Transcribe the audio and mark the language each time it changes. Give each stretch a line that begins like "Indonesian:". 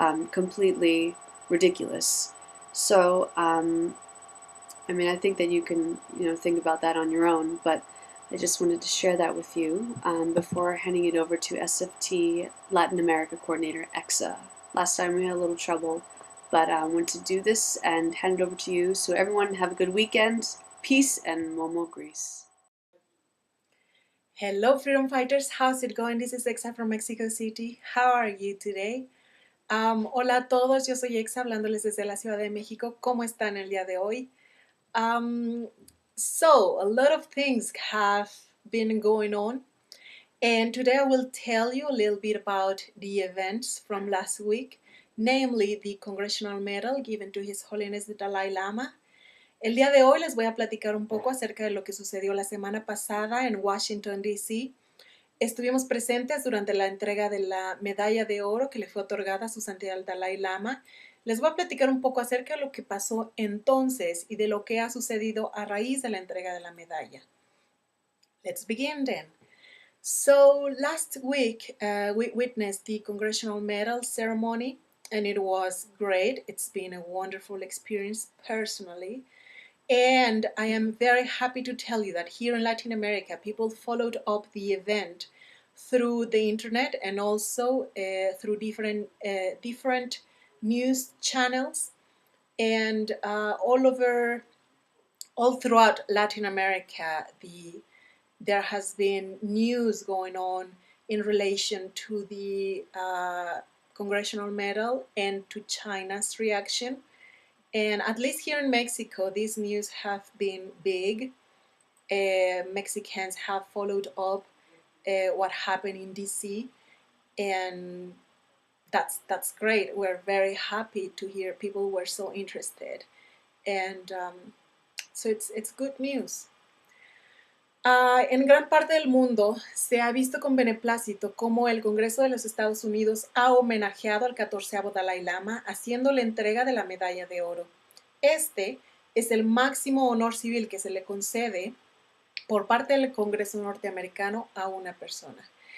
English: completely ridiculous. So, I mean, I think that you can, think about that on your own, but I just wanted to share that with you before handing it over to SFT Latin America Coordinator Exa. Last time we had a little trouble, but I want to do this and hand it over to you. So everyone have a good weekend. Peace and Momo Grease. Hello, Freedom Fighters. How's it going? This is Exa from Mexico City. How are you today?
Spanish: Hola a todos, yo soy Exa hablándoles desde la Ciudad de México. ¿Cómo están el día de hoy?
English: So, a lot of things have been going on, and today I will tell you a little bit about the events from last week, namely the Congressional Medal given to His Holiness the Dalai Lama.
Spanish: El día de hoy les voy a platicar un poco acerca de lo que sucedió la semana pasada en Washington, D.C. Estuvimos presentes durante la entrega de la medalla de oro que le fue otorgada a su santidad el Dalai Lama. Les voy a platicar un poco acerca de lo que pasó entonces y de lo que ha sucedido a raíz de la entrega de la medalla.
English: Let's begin then. So last week we witnessed the Congressional Medal ceremony, and it was great. It's been a wonderful experience personally. And I am very happy to tell you that here in Latin America, people followed up the event through the internet and also through different news channels, and all throughout Latin America, there has been news going on in relation to the Congressional Medal and to China's reaction. And at least here in Mexico, these news have been big. Mexicans have followed up what happened in DC, and that's great. We're very happy to hear people were so interested, and so it's good news.
Spanish: En gran parte del mundo se ha visto con beneplácito cómo el Congreso de los Estados Unidos ha homenajeado al 14º Dalai Lama haciendo la entrega de la medalla de oro. Este es el máximo honor civil que se le concede por parte del Congreso norteamericano a una persona.